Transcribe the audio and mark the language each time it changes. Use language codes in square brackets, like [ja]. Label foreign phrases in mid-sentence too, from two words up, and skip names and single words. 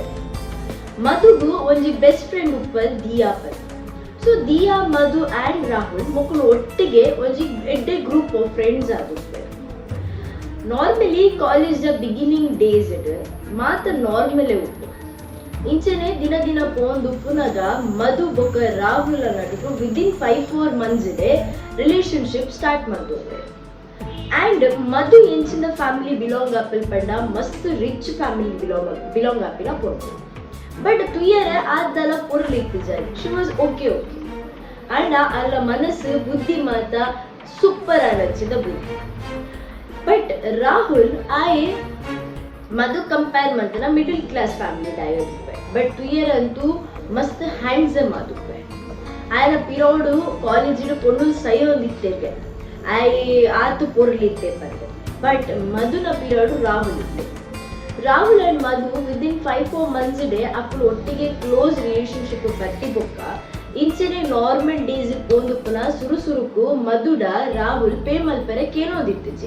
[tcy] ಮಧುಗು ಒಂಜಿ [en] best friend [tcy] ಉಪ್ಪಲ್ ದಿಯಾ ಪರ್. ಸೊ ದಿಯಾ ಮಧು ಆ್ಯಂಡ್ ರಾಹುಲ್ ಮೊಕುಲು ಒಟ್ಟಿಗೆ ಒಂಜಿ ಎಡ್ಡೆ [en] group of friends [tcy] ಆದಿರ್ತಾರೆ. [en] normally college beginning days [tcy] ಮಾತ ನಾರ್ಮಲೇ ಉಂಟು ಇಂಚನೆ ದಿನ ದಿನ ಪೋಂದು ಪುನಗ ಮಧು ಬೊಕ್ಕ ರಾಹುಲ್ ಅನ್ನೋದು [en] within 5-4 months relationship start [tcy] ಮಾಡ್ತಾರೆ. ಆ್ಯಂಡ್ ಮಧು ಎಂಚಿನ [en] family belong [tcy] ಆಪಲ್ ಪಂಡ ಮಸ್ತ್ [en] rich family belong [tcy] ಆಪಿನ ಪೋಂಡು ಬಟ್ ತುಯರ ಆದಲ ಪೊರ್ಲಿತ್ತು ಜಾರಿ [en] she was OK and [tcy] ಅಲ್ಲ ಮನಸ್ಸು ಬುದ್ಧಿ ಮಾತ ಸೂಪರ್ ಅನ್ನಿಸಿದ ಬುದ್ಧಿ. ಬಟ್ ರಾಹುಲ್ ಆಯೆ ಮಧು ಕಂಪೇರ್ ಮಾಡ್ತಾನ [en] middle class family [tcy] ಆಗಿರ್ತಾರೆ. ಬಟ್ ತುಯರ್ ಅಂತೂ ಮಸ್ತ್ ಹ್ಯಾಂಡ್ಸಮ್ ಆದುಪ್ಪೆ ಆಯ್ನ ಪಿರೋಡು ಕಾಲೇಜಿನ ಪೊಣ್ಣು ಸೈಯೊಂದಿತ್ತೇವೆ ಆಯ್ ಆತು ಪೊರ್ಲಿತ್ತೆ ಬಂದೆ. ಬಟ್ ಮಧುನ ಪಿರಿಯೋಡು ರಾಹುಲ್ ಇತ್ತೆ. ರಾಹುಲ್ ಅಂಡ್ ಮಧು [en] within 5-4 months [tcy] ಅಕ್ಕಳು ಒಟ್ಟಿಗೆ [en] close relationship [tcy] ಬಟ್ಟಿ ಬೊಕ್ಕ ಇಂಚನೆ [en] normal days [tcy] ಪೋಂದು ಪುನಃ ಸುರುಸುರುಕು ಮಧುಡ ರಾಹುಲ್ ಪೇ ಮಲ್ಪರೆ ಕೇನೋದಿತ್ತಿಜೆ.